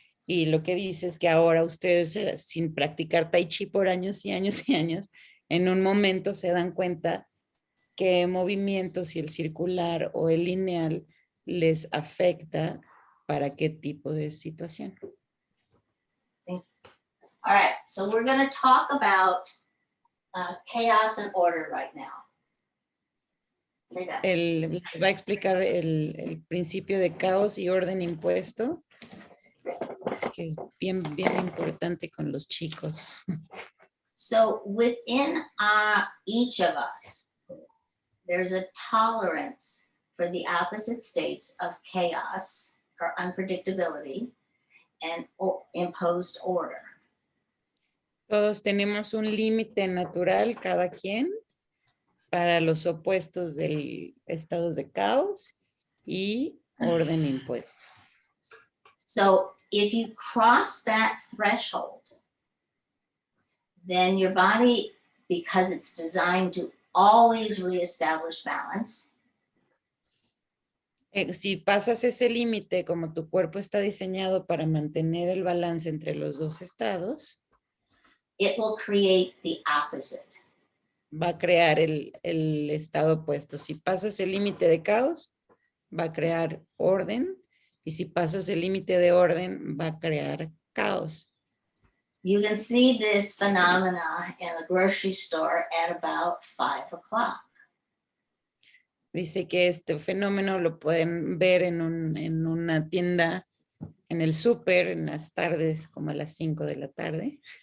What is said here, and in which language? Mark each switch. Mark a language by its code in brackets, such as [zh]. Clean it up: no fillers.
[es] Y lo que dice es que ahora ustedes, sin practicar Tai Chi por años y años y años, en un momento se dan cuenta qué movimientos, si el circular o el lineal les afecta para qué tipo de situación. [en] All right, so we're going to talk about chaos and order right now. Say that. [es] Va a explicar el principio de caos y orden impuesto, que es bien importante con los chicos. [en] So within each of us, there's a tolerance for the opposite states of chaos or unpredictability and imposed order. [es] Todos tenemos un límite natural, cada quien, para los opuestos del estados de caos y orden impuesto. [en] So if you cross that threshold, then your body, because it's designed to always reestablish balance. [es] Si pasas ese límite, como tu cuerpo está diseñado para mantener el balance entre los dos estados, [en] it will create the opposite. [es] Va a crear el estado opuesto. Si pasas el límite de caos, va a crear orden. Y si pasas el límite de orden, va a crear caos. [en] You can see this phenomena in the grocery store at about 5 o'clock. [es] Dice que este fenómeno lo pueden ver en una tienda en el súper en las tardes, como a las 5 de la tarde.